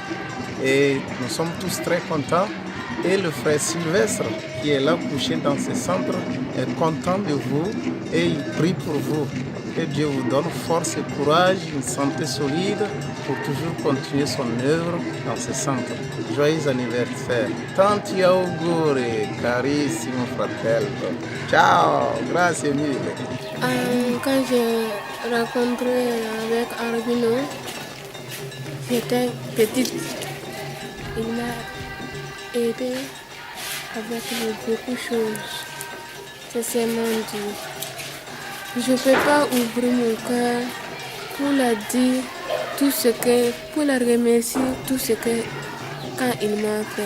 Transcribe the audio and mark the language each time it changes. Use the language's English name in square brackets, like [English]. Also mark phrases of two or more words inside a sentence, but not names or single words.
[French] Et nous sommes tous très contents. Et le frère Sylvestre, qui est là couché dans ce centre, est content de vous et il prie pour vous. Que Dieu vous donne force et courage, une santé solide pour toujours continuer son œuvre dans ce centre. Joyeux anniversaire. [Italian] Tanti auguri, carissimo fratello. Ciao, grazie mille. [French] Quand j'ai rencontré avec Albino, j'étais petite. Il m'a aidé avec beaucoup de choses. C'est seulement Dieu. Je ne peux pas ouvrir mon cœur pour la dire tout ce que, pour la remercier tout ce que quand il m'a fait.